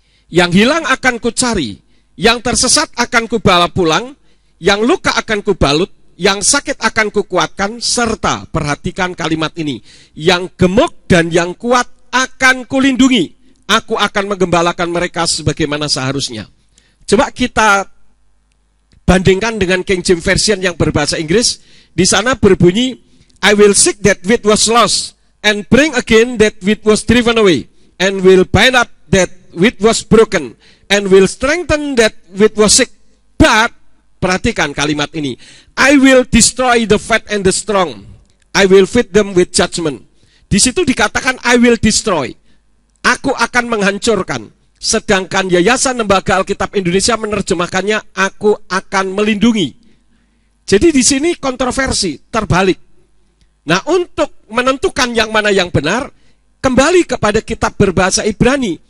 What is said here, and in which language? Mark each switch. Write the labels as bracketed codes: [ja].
[id] Yang hilang akan kucari, yang tersesat akan kubawa pulang, yang luka akan kubalut, yang sakit akan kukuatkan, serta perhatikan kalimat ini, yang gemuk dan yang kuat akan kulindungi. Aku akan menggembalakan mereka sebagaimana seharusnya. Coba kita bandingkan dengan King James Version yang berbahasa Inggris. Di sana berbunyi, [en] I will seek that which was lost, and bring again that which was driven away, and will bind up that which was broken, and will strengthen that which was sick. But, [id] perhatikan kalimat ini, [en] I will destroy the fat and the strong, I will feed them with judgment. [id] Di situ dikatakan [en] I will destroy, [id] aku akan menghancurkan. Sedangkan Yayasan Lembaga Alkitab Indonesia menerjemahkannya, aku akan melindungi. Jadi di sini kontroversi, terbalik. Nah, untuk menentukan yang mana yang benar, kembali kepada kitab berbahasa Ibrani.